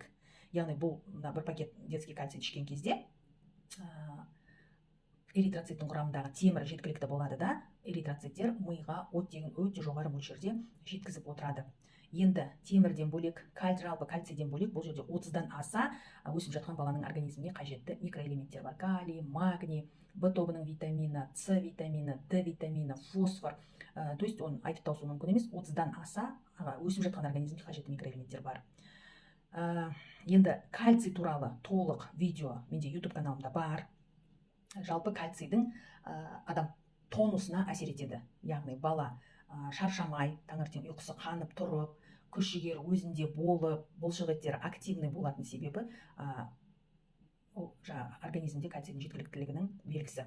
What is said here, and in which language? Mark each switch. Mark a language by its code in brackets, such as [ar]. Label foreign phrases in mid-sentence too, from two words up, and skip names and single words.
[kk] Яғни бұл бір пакет [ru] детский кальций [kk] ішкен кезде эритроциттің құрамындағы темір жеткілікті болады да, эритроциттер миға оттегін өте жоғары мөлшерде жеткізіп отырады. Енді темірден бөлек, жалпы кальцийден бөлек бұл жерде 30-дан аса өсіп жатқан баланың организміне қажетті микроэлементтер бар. Калий, магний, В тобының витамины, С витамины, Д витамины, фосфор. То есть оны айтып тауысу мүмкін емес, 30-дан аса өсіп жатқан организмге қажетті микроэлементтер бар. Енді кальций туралы толық видео менде YouTube каналымда бар. Жалпы кальцийдің адам тонусына әсер етеді. Яғни бала шаршамай, таңертең ұйқысы қанып тұрып, күш жігері өзінде болып, бұлшық еттері активный болатын себебі ол организмде кальцийдің жеткіліктілігінің белгісі.